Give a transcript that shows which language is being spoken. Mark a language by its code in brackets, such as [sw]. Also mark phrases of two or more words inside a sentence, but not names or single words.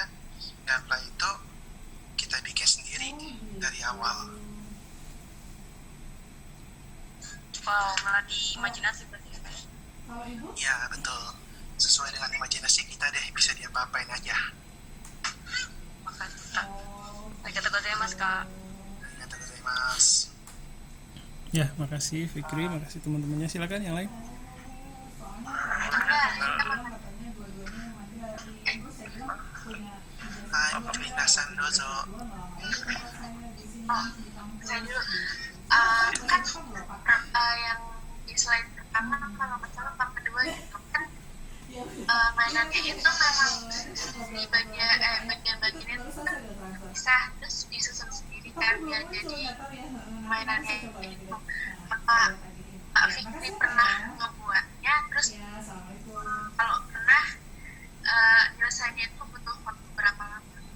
[id] Gunplay itu kita bikin sendiri dari awal. Wow, melatih imajinasi berarti ya. Kalau ibu? Ya betul. Sesuai dengan imajinasi kita deh, bisa diapa-apain aja. Makasih kak. [ja] ありがとうございます kak. ありがとうございます. [id] Ya, makasih Fikri, makasih teman-temannya. Silakan yang lain. Hai, pemindasan dozo. Saya dulu kan yang di slide pertama kalau nggak salah part kedua gitu kan mainannya itu memang di bagian-bagiannya itu kan bisa terus disusun sendiri kan ya, jadi mainannya itu maka Kak Fikri pernah ngebuatnya, terus kalau pernah nyelesainnya itu butuh waktu berapa lama?